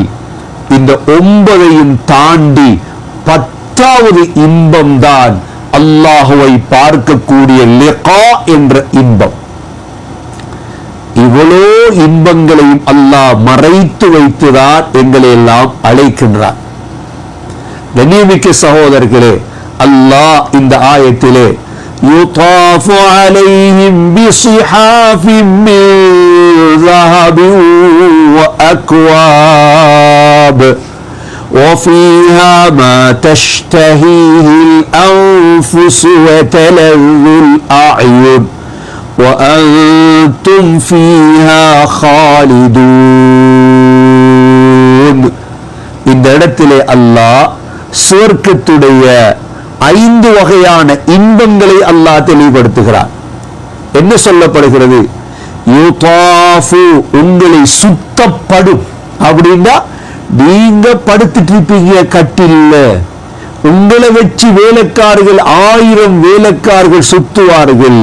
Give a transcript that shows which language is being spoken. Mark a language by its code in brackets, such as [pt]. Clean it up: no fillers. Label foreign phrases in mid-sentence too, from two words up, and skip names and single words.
[ta] இந்த 9ஐயும் தாண்டி 10வது இன்பம் தான் அல்லாஹுவை பார்க்கக்கூடிய லிகா என்ற இன்பம். இவ்வளோ இன்பங்களையும் அல்லாஹ் மறைத்து வைத்துதான் எங்களை எல்லாம் அழைக்கின்றார். கண்ணியமிக்க சகோதரர்களே, அல்லாஹ் இந்த ஆயத்திலே [ar] يطاف عليهم بصحاف من ذهب وأكواب وفيها ما تشتهيه الأنفس وتلذ الأعين وأنتم فيها خالدون. [ta] இந்த இடத்திலே அல்லாஹ் சுவர்க்கத்துடைய 5 வகையான இன்பங்களை அல்லாஹ் தெளிவுபடுத்துகிறார். என்ன சொல்லப்படுகிறது? யுதாஃபு, உங்களை சுத்தப்படும். அப்படின்னா நீங்க படுத்துட்டு இருப்பீங்க கட்டில்ல, உங்களை வச்சு வேலைக்காரர்கள் 1000 வேலைக்காரர்கள் சுத்துவார்கள்.